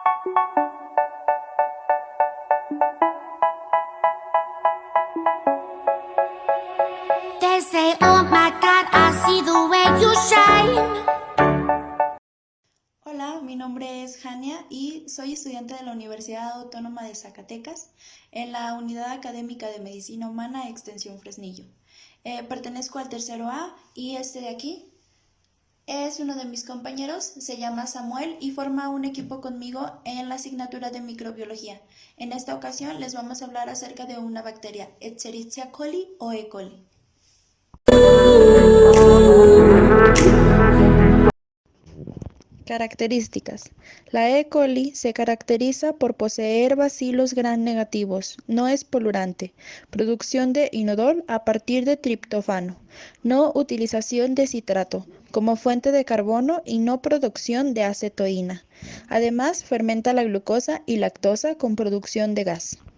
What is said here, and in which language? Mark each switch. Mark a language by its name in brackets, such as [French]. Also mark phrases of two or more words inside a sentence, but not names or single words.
[English] They say, oh my God, I see the way you shine. [Spanish] Hola, mi nombre es Jania y soy estudiante de la Universidad Autónoma de Zacatecas en la Unidad Académica de Medicina Humana Extensión Fresnillo. Pertenezco al tercero A y este de aquí es uno de mis compañeros, se llama Samuel y forma un equipo conmigo en la asignatura de microbiología. En esta ocasión les vamos a hablar acerca de una bacteria, Escherichia coli o E. coli. Características. La E. coli se caracteriza por poseer bacilos gram negativos, no es polurante, producción de inodol a partir de triptófano, no utilización de citrato como fuente de carbono y no producción de acetoína. Además, fermenta la glucosa y lactosa con producción de gas.